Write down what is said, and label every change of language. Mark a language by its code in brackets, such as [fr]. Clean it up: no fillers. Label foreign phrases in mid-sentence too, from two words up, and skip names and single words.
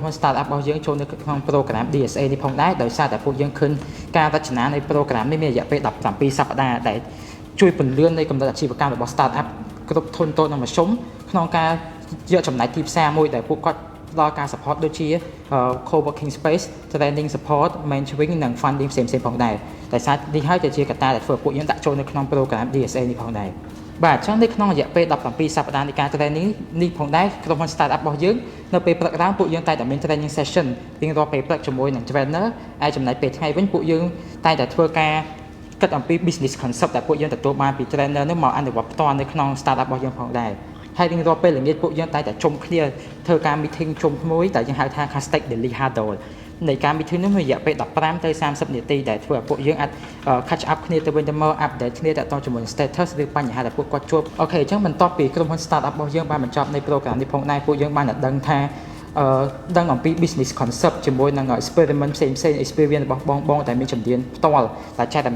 [km] ហ៊ុន Startup របស់យើងចូលនៅក្នុង program DSA នេះផងដែរដោយសារតែពួកយើងឃើញការរចនានៃ program នេះមានរយៈពេល17សប្តាហ៍ដែលជួយពន្លឿននៃកម្រិតអាជីវកម្មរបស់ Startup គ្រប់ធុនតូចនិងមធ្យមក្នុងការយកចំណាយទីផ្សារមួយដែលពួកគាត់ផ្ដល់ការ support ដូចជា [en] co-working space training support mentoring [km] និង funding ផ្សេងៗផងដែរតែសារនេះហើយទៅជាកត្តាដែលធ្វើពួកយើងដាក់ចូលនៅក្នុង program DSA នេះផងដែរបាទអញ្ចឹងនៅក្នុងរយៈពេល17 សប្តាហ៍នៃការ training នេះផងដែរក្រុមហ៊ុន Startup របស់យើងនៅពេលព្រឹកឡើងពួកយើងតែមាន [en] training session [km] រៀងរាល់ពេលព្រឹកជាមួយនឹង trainer ហើយចំណែកពេលថ្ងៃវិញពួកយើងតែធ្វើការគិតអំពី [en] business concept [km] ដែលពួកយើងទទួលបានពី trainer នោះមកអនុវត្តផ្ទាល់នៅក្នុង Startup របស់យើងផងដែរហើយរៀងរាល់ពេលល្ងាច ពួកយើងតែជុំគ្នាធ្វើការ meeting ជុំមួយដែលយើងហៅថា Castek Daily Huddle នៃការ meeting នោះមានរយៈពេល15ទៅ30នាទីដែលធ្វើឲ្យពួកយើងអាច [en] catch up [km] គ្នាទៅវិញទៅមក update គ្នាទាក់ទងជាមួយ status ឬបញ្ហាដែលពួកគាត់ជួបអូខេអញ្ចឹ ងបន្ទាប់ពីក្រុមហ៊ុន startup របស់យើងបានបញ្ចប់នៃ program នេះផងដែរពួកយើងបានដឹងថាដឹងអំពី [en] business concept [km] ជាមួយនឹង experiment ផ្សេងៗ experience របស់បងដែលមានជំនាញផ្ទាល់ដែលចែករំលែ